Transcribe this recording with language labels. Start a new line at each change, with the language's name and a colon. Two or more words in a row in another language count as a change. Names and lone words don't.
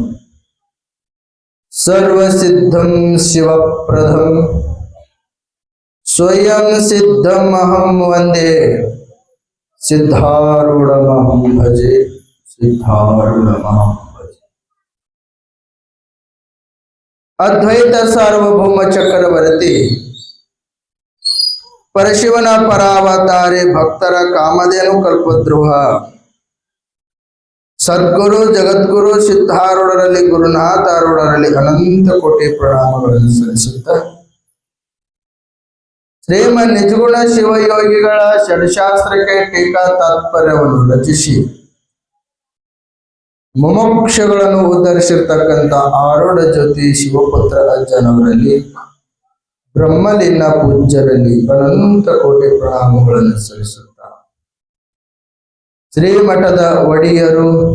Sanskrit: सर्वसिद्धं शिवप्रदं स्वयं सिद्धमहं वन्दे सिद्धारूढमहं भजे सिद्धारूढमहं भजे।
Kannada: ಅದ್ವೈತ ಸಾರ್ವಭೌಮ ಚಕ್ರವರ್ತಿ ಪರಶಿವನ ಪರಾವತಾರಿ ಭಕ್ತರ ಕಾಮಧೇನು ಕಲ್ಪದ್ರೋಹ ಸದ್ಗುರು ಜಗದ್ಗುರು ಸಿದ್ಧಾರೂಢರಲ್ಲಿ ಗುರುನಾಥಾರೂಢರಲ್ಲಿ ಅನಂತ ಕೋಟಿ ಪ್ರಣಾಮಗಳನ್ನು ಸಲ್ಲಿಸುತ್ತ ಶ್ರೀಮನ್ ನಿಜಗುಣ ಶಿವಯೋಗಿಗಳ ಷಡ್ಶಾಸ್ತ್ರಕ್ಕೆ ಟೀಕಾ ತಾತ್ಪರ್ಯವನ್ನು ರಚಿಸಿ ಮುಮುಕ್ಷಗಳನ್ನು ಉದ್ಧರಿಸಿರ್ತಕ್ಕಂಥ ಆರೂಢ ಜ್ಯೋತಿ ಶಿವಪುತ್ರ ಅಜ್ಜನವರಲ್ಲಿ ಬ್ರಹ್ಮಲೀನ ಪೂಜ್ಯರಲ್ಲಿ ಅನಂತ ಕೋಟಿ ಪ್ರಣಾಮಗಳನ್ನು ಸಲ್ಲಿಸುತ್ತ ಶ್ರೀಮಠದ ಒಡೆಯರು